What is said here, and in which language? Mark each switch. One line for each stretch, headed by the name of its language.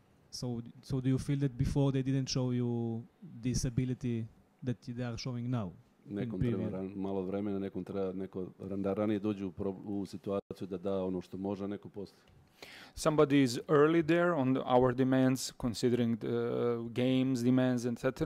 English: So do you feel that before they didn't show you this ability that they are showing now?
Serbian: Nekom treba malo vremena, nekom treba da ranije dođe u situaciju da da ono što može, a neko poslije.
English: Somebody is early there on our demands, considering the games demands, etc.